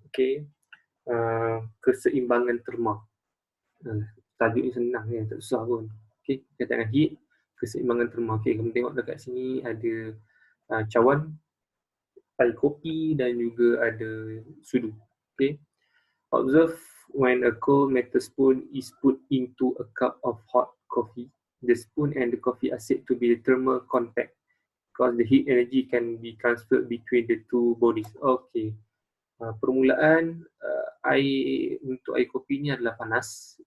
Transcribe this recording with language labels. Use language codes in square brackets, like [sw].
[ms] Okay. Keseimbangan terma. Tajuk ni senang ni, tak susah pun. Okay, berkaitan dengan heat, keseimbangan terma. Okay, kamu tengok dekat sini ada cawan, air kopi dan juga ada sudu. [en] Okay, observe when a cold metal spoon is put into a cup of hot coffee. The spoon and the coffee are said to be thermal contact because the heat energy can be transferred between the two bodies. Okay. [ms] Permulaan air untuk air kopi ni adalah panas.